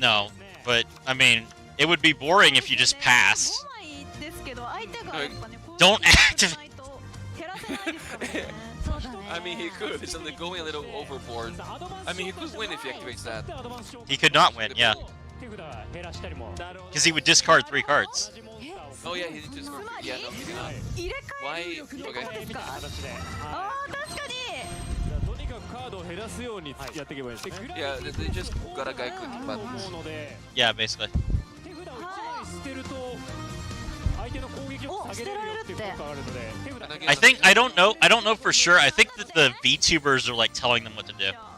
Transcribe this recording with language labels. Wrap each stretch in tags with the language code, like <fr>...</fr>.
<en>No, but I mean, it would be boring if you just passed.</en> <ja>5枚ですけど相手がやっぱね</ja> <en>Don't</en> <ja>こういう</ja> <en>activate.</en> <ja>ないと減らせないですからねそうだね</ja> <en>I mean, he could. It's only going a little overboard. I mean, he could win if he activates that. He could not win, yeah.</en> <ja>手札減らしたりも</ja> <en>Because he would discard 3 cards. Oh yeah, he did just. Yeah, no, he did not.</en> <ja>入れ替え</ja> <en>Why? Okay.</en> <ja>みたいな形であー確かにとにかくカードを減らすようにやっていけばいいです。</ja> <en>Yeah, they just got a guy clicking</en> <ja>思</ja> <en>buttons.</en> <ja>うので</ja> <en>Yeah, basically.</en> <ja>手札を1枚捨てると相手の攻撃を下げれるよっていう効果があるので手札</ja> <en>And again, I don't know for sure. I think that the VTubers are like telling them what to do.</en>